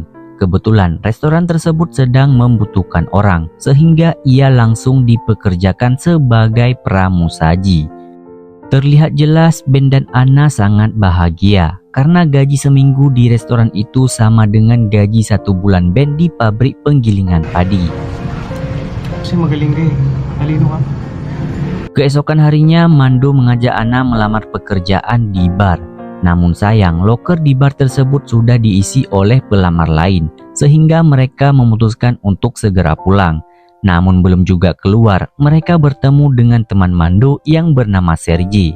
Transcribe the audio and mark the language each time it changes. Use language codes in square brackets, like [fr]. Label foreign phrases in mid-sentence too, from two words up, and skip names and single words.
[id] Kebetulan restoran tersebut sedang membutuhkan orang, sehingga ia langsung dipekerjakan sebagai pramusaji. Terlihat jelas Ben dan Anna sangat bahagia, karena gaji seminggu di restoran itu sama dengan gaji 1 bulan Ben di pabrik penggilingan padi. [tl] Kasi magaling ka eh. Talino ka. [id] Keesokan harinya, Mando mengajak Anna melamar pekerjaan di bar. Namun sayang, loker di bar tersebut sudah diisi oleh pelamar lain, sehingga mereka memutuskan untuk segera pulang. Namun belum juga keluar, mereka bertemu dengan teman Mando yang bernama Sergi.